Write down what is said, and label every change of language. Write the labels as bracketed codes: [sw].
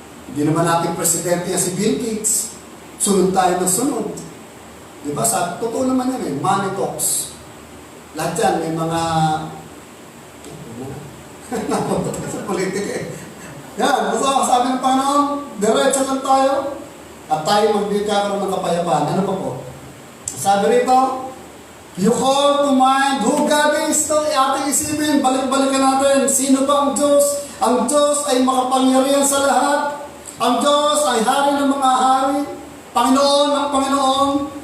[tl] Hindi naman natin presidente yan si Bill Gates. Sunod tayo ng sunod. Diba? Totoo naman yan eh. [en] Money talks. [tl] Lahat yan, may mga napunta sa politika eh. Yan, basta sabi ng Panginoon, diretso lang tayo at tayo magkakaroon ng kapayapaan. Ano pa po? Sabi rito, [en] you call to mind who God is. [tl] Ito, ating isipin, balik-balikan natin. Sino ba ang Diyos? Ang Diyos ay makapangyarihan sa lahat. Ang Diyos ay hari ng mga hari. Panginoon ang Panginoon.